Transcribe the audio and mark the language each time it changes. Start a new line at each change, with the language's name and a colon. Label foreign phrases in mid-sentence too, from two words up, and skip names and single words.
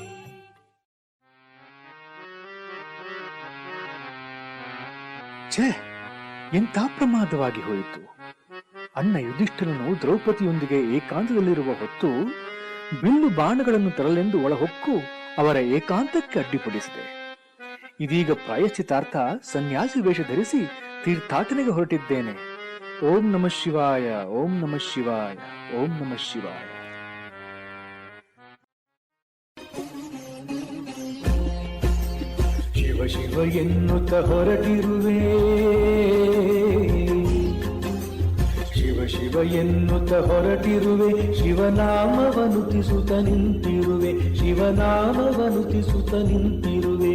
Kannada: ಛೇ, ಎಂಥ ಪ್ರಮಾದವಾಗಿ ಹೋಯಿತು. ಅಣ್ಣ ಯುಧಿಷ್ಠಿರನು ದ್ರೌಪದಿಯೊಂದಿಗೆ ಏಕಾಂತದಲ್ಲಿರುವ ಹೊತ್ತು ಬಿಲ್ಲು ಬಾಣಗಳನ್ನು ತರಲೆಂದು ಒಳಹೊಕ್ಕು ಅವರ ಏಕಾಂತಕ್ಕೆ ಅಡ್ಡಿಪಡಿಸಿದೆ. ಇದೀಗ ಪ್ರಾಯಶ್ಚಿತಾರ್ಥ ಸನ್ಯಾಸಿ ವೇಷ ಧರಿಸಿ ತೀರ್ಥಾಟನೆಗೆ ಹೊರಟಿದ್ದೇನೆ.
Sanskrit: ಓಂ ನಮಃ ಶಿವಾಯ ಓಂ ನಮಃ ಶಿವಾಯ ಓಂ ನಮಃ ಶಿವಾಯ.
Kannada: ಶಿವ ಶಿವ ಎನ್ನುತ್ತ ಹೊರಟಿರುವೆ, ಶಿವ ಶಿವ ಎನ್ನುತ್ತ ಹೊರಟಿರುವೆ, ಶಿವನಾಮವನುತಿಸುತ್ತ ನಿಂತಿರುವೆ, ಶಿವನಾಮವನುತಿಸುತ್ತ ನಿಂತಿರುವೆ.